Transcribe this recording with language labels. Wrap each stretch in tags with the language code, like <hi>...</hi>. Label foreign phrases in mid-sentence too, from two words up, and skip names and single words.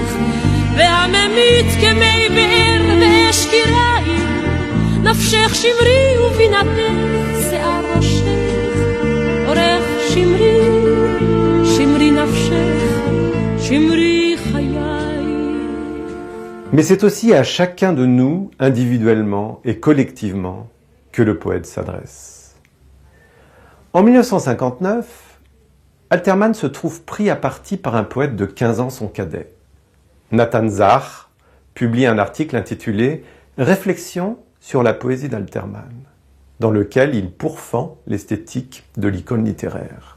<he>והממית כמי באר ואש קיריים, נפשך שמרי ובינתך שיער ראשך, אורך שמרי, שמרי נפשך, שמרי חיי.</he> <fr>Mais c'est aussi à chacun de nous, individuellement et collectivement, que le poète s'adresse. En 1959, Alterman se trouve pris à partie par un poète de 15 ans son cadet. Nathan Zach publie un article intitulé « Réflexion sur la poésie d'Alterman », dans lequel il pourfend l'esthétique de l'icône littéraire.</fr>